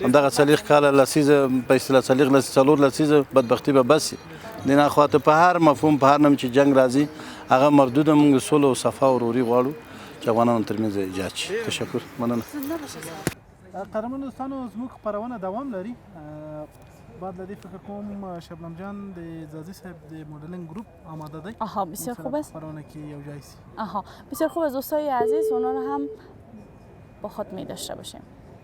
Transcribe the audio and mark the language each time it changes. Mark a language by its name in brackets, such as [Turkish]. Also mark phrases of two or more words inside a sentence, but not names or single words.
[Pashto] همدغه 40 کاله لسیزه په اصطلاح 4 لسیزه بدبختي به بس د نه خواته په هر مفهوم په هر نوم چې جنګ راځي هغه مردوده موږ سوله او صفا او وروري غواړو چې افغانانو ترمنځ ایجاد شي. تشکر مننه. قدرمنو دوستانو زموږ خپرونه دوام لري. بعد له دې فکر کوم شبنم جان د زازی صاحب د مدلینگ گروپ آماده دی. [Persian] آها بسیار خوب است. [Pashto] خپرونه کې یو جای سی. [Persian] آها بسیار خوب است دوستای عزیز اونا رو هم با خود می داشته باشیم.